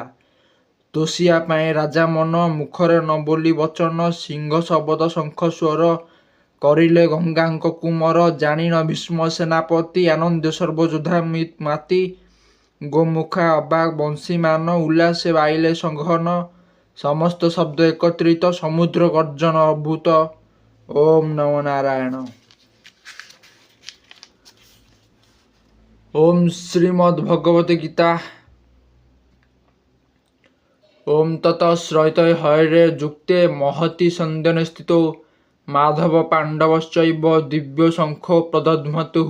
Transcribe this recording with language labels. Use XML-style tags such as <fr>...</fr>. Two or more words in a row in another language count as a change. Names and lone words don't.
<or>ତୋଷିବା ପାଇଁ ରାଜା ମନ ମୁଖରେ ନ ବୋଲି ବଚନ, ସିଂହ ଶବଦ ଶଙ୍ଖ ସ୍ୱର କରିଲେ ଗଙ୍ଗାଙ୍କ କୁମର। ଜାଣିନ ଭୀଷ୍ମ ସେନାପତି ଆନନ୍ଦେ ସର୍ବଯୋଦ୍ଧା ମାତି ଗୋମୁଖା ଅବାକ ବଂଶୀମାନ ଉଲ୍ଲାସେ ବାଇଲେ ସଂଘନ। ସମସ୍ତ ଶବ୍ଦ ଏକତ୍ରିତ ସମୁଦ୍ର ଗର୍ଜନ ଅଭୂତ।</or> <sa>ଓಂ ନମୋ ନାରାୟଣ। ओम श्रीमद् भगवते गीता। ओम ततः श्रैते हयरे जुक्ते महति सन्दने स्थितो माधव पांडवश्चैव दिव्यो शंखो प्रदध्मतुः।</sa>